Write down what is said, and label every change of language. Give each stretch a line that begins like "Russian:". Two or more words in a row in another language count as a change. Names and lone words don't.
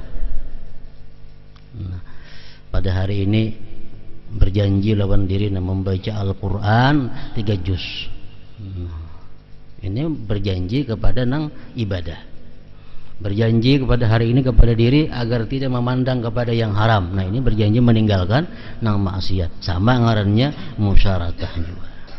Banjar: Nah, pada hari ini berjanji lawan diri membaca Al-Quran 3 juz.
Indonesian: Ini berjanji kepada nang ibadah, berjanji kepada hari ini kepada diri agar tidak memandang kepada yang haram.
Banjar: Nah, ini berjanji meninggalkan nang maksiat, sama ngarannya musyaratah juga.